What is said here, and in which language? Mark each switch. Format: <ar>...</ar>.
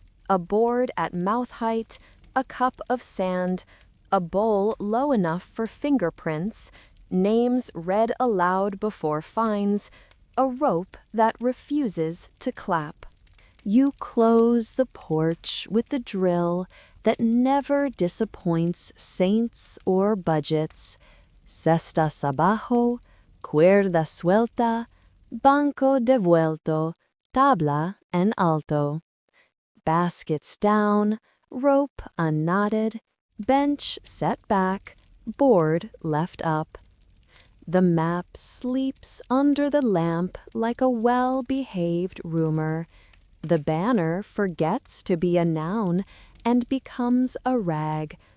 <en>A board at mouth height, a cup of sand, a bowl low enough for fingerprints, names read aloud before fines, a rope that refuses to clap. You close the porch with the drill that never disappoints saints or budgets.</en> <es>Cestas abajo, cuerda suelta, banco devuelto, tabla en alto.</es> <en>Baskets down, rope unknotted, bench set back, board left up. The map sleeps under the lamp like a well-behaved rumor. The banner forgets to be a noun and becomes a rag.</en>